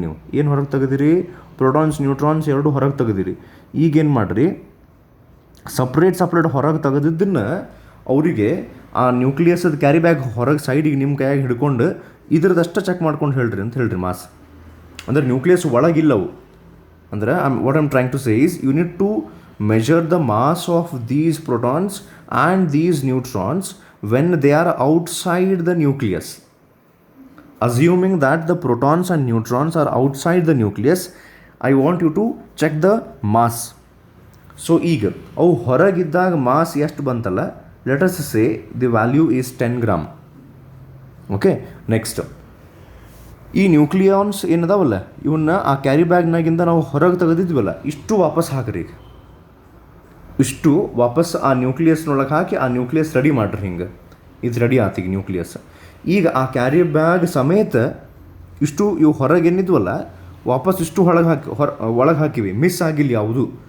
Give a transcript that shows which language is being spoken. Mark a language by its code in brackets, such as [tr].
[kn] ನೀವು ಏನು ಹೊರಗೆ ತೆಗೆದಿರಿ? ಪ್ರೋಟಾನ್ಸ್ ನ್ಯೂಟ್ರಾನ್ಸ್ ಎರಡು ಹೊರಗೆ ತೆಗೆದಿರಿ. ಈಗೇನು ಮಾಡಿರಿ, ಸಪ್ರೇಟ್ ಹೊರಗೆ ತೆಗೆದಿದ್ದನ್ನು ಅವರಿಗೆ ಆ ನ್ಯೂಕ್ಲಿಯಸ್ದು ಕ್ಯಾರಿ ಬ್ಯಾಗ್ ಹೊರಗೆ ಸೈಡಿಗೆ ನಿಮ್ಮ ಕೈಯಾಗಿ ಹಿಡ್ಕೊಂಡು ಇದ್ರದಷ್ಟು ಚೆಕ್ ಮಾಡ್ಕೊಂಡು ಹೇಳ್ರಿ ಅಂತ ಹೇಳ್ರಿ ಮಾಸ್. ಅಂದರೆ ನ್ಯೂಕ್ಲಿಯಸ್ ಒಳಗಿಲ್ಲವು. ಅಂದರೆ [en] What I'm trying to say is, you need to measure the mass of these protons and these neutrons when they are outside the nucleus. Assuming that the protons and neutrons are outside the nucleus, I want you to check the mass. [kn] So ಈಗ ಅವು ಹೊರಗಿದ್ದಾಗ mass ಎಷ್ಟು ಬಂತಲ್ಲ, [en] let us say the value is 10 gram. [kn] Okay, next ಈ nucleons ಏನದಾವಲ್ಲ, ಇವನ್ನ ಆ carry ಬ್ಯಾಗ್ನಾಗಿಂದ ನಾವು ಹೊರಗೆ ತೆಗೆದಿದ್ವಲ್ಲ, ಇಷ್ಟು ವಾಪಸ್ ಹಾಕ್ರಿ. ಇಷ್ಟು ವಾಪಸ್ ಆ ನ್ಯೂಕ್ಲಿಯಸ್ನೊಳಗೆ ಹಾಕಿ ಆ ನ್ಯೂಕ್ಲಿಯಸ್ ರೆಡಿ ಮಾಡಿರಿ. ಹಿಂಗೆ ಇದು ರೆಡಿ ಆತೀಗ ನ್ಯೂಕ್ಲಿಯಸ್. ಈಗ ಆ ಕ್ಯಾರಿ ಬ್ಯಾಗ್ ಸಮೇತ ಇಷ್ಟು ಇವು ಹೊರಗೇನಿದ್ವಲ್ಲ ವಾಪಸ್ ಇಷ್ಟು ಒಳಗೆ ಹಾಕಿವಿ, ಮಿಸ್ ಆಗಿಲ್ಲ ಯಾವುದು.